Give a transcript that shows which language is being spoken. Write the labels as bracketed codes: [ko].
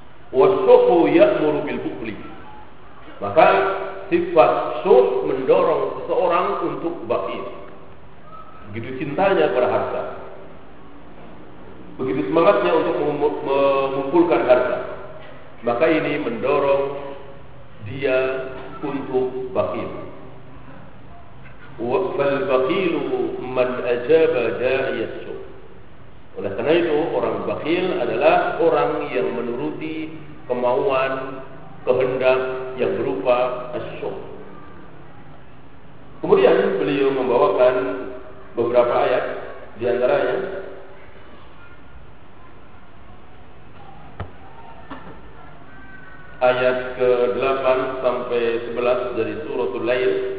[ar] Wasyuhu ya'muru bil bukhli. [id] Maka sifat syuh mendorong seseorang untuk bakhil. Begitu cintanya kepada harta, begitu semangatnya untuk mengumpulkan harta, maka ini mendorong dia untuk bakhil. [ar] فالبخيله من أجاب داعي السوء. [id] Oleh karena itu orang bakhil adalah orang yang menuruti kemauan, kehendak yang berupa asyo. Kemudian beliau membawakan beberapa ayat, di antaranya ayat ke-8 sampai 11 dari suratul Lail.